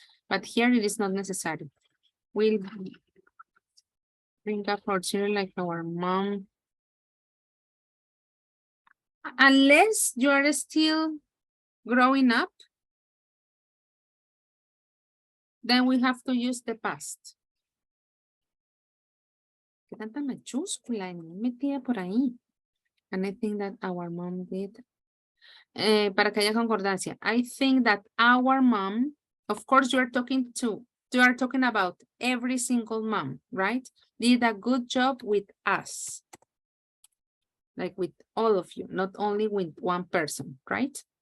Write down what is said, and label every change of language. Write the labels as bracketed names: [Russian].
[English] But here it is not necessary. We'll bring up our children like our mom. Unless you are still growing up, then we have to use the past. [Spanish] ¿Qué tanta mayúscula metida por ahí? [English] And I think that our mom did. [Spanish] Para que haya concordancia. [English] I think that our mom, of course, you are talking about every single mom, right? Did a good job with us. Like with all of you, not only with one person, right?